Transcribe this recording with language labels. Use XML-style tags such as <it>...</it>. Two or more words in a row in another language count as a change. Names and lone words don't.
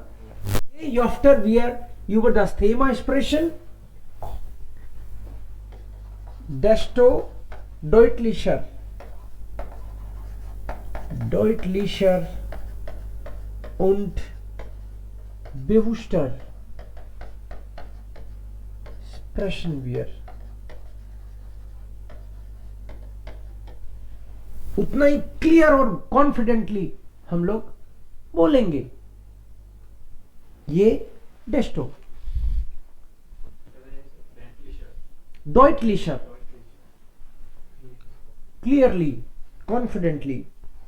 <de>After wir über das Thema sprechen, desto deutlicher und bewusster sprechen wir.</de> <hi>उतना ही क्लियर और कॉन्फिडेंटली हम लोग बोलेंगे।</hi> <de>je desto deutlicher,</de> <en>clearly, confidently,</en>